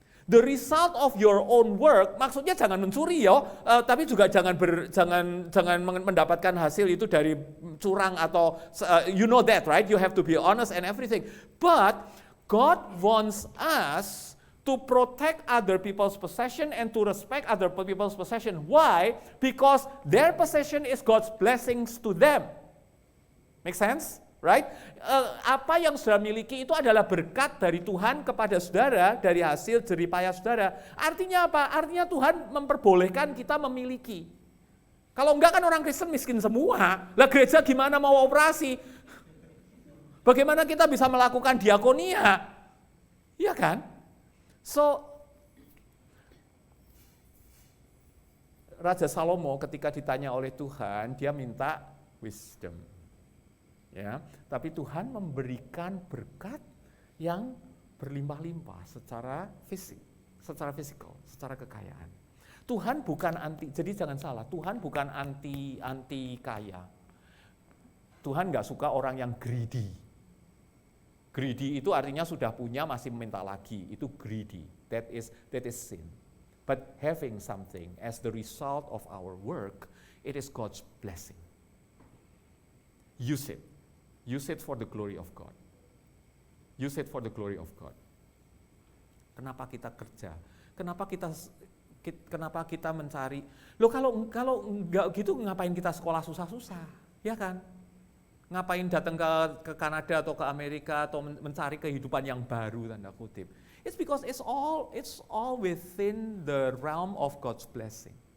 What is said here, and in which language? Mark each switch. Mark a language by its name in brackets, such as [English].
[English] The result of your own work, [Indonesian] maksudnya jangan mencuri ya, tapi juga jangan mendapatkan hasil itu dari curang atau [English] you know that, right? You have to be honest and everything. But God wants us To protect other people's possession and to respect other people's possession. Why? Because their possession is God's blessings to them. Make sense? Right? [Indonesian] Apa yang saudara miliki itu adalah berkat dari Tuhan kepada saudara, dari hasil jerih payah saudara. Artinya apa? Artinya Tuhan memperbolehkan kita memiliki. Kalau enggak kan orang Kristen miskin semua. Lah gereja gimana mau operasi? Bagaimana kita bisa melakukan diakonia? Iya kan? So, Raja Salomo ketika ditanya oleh Tuhan, dia minta wisdom. Ya, tapi Tuhan memberikan berkat yang berlimpah-limpah secara fisik, secara fisikal, secara kekayaan. Tuhan bukan anti, jadi jangan salah, Tuhan bukan anti kaya. Tuhan nggak suka orang yang greedy. Greedy itu artinya sudah punya masih minta lagi, itu greedy. [English] That is sin. But having something as the result of our work, it is God's blessing. Use it. Use it for the glory of God. Use it for the glory of God. [Indonesian] Kenapa kita kerja? Kenapa kita mencari? Loh kalau enggak gitu ngapain kita sekolah susah-susah? Ya kan? Ngapain datang ke Kanada atau ke Amerika atau mencari kehidupan yang baru tanda kutip. [English] It's because it's all within the realm of God's blessing.